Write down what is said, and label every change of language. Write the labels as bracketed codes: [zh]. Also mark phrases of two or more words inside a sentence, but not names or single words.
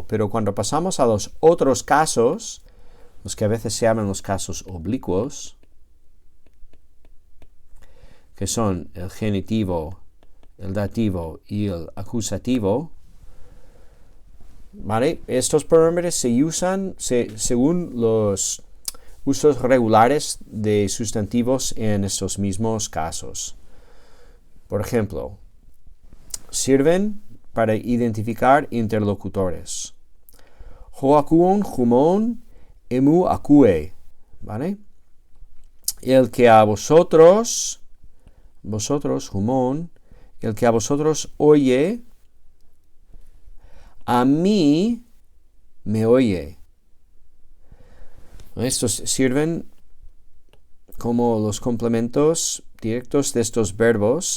[es] Pero cuando pasamos a los otros casos, los que a veces se llaman los casos oblicuos, que son el genitivo, el dativo y el acusativo, ¿vale? Estos pronombres se usan según los usos regulares de sustantivos en estos mismos casos. Por ejemplo, sirven para identificar interlocutores. [el] ὁ ἀκούων ὑμῶν ἐμοῦ ἀκούει, [es] ¿vale? el que a vosotros, humón, el que a vosotros oye, a mí me oye. Estos sirven como los complementos directos de estos verbos.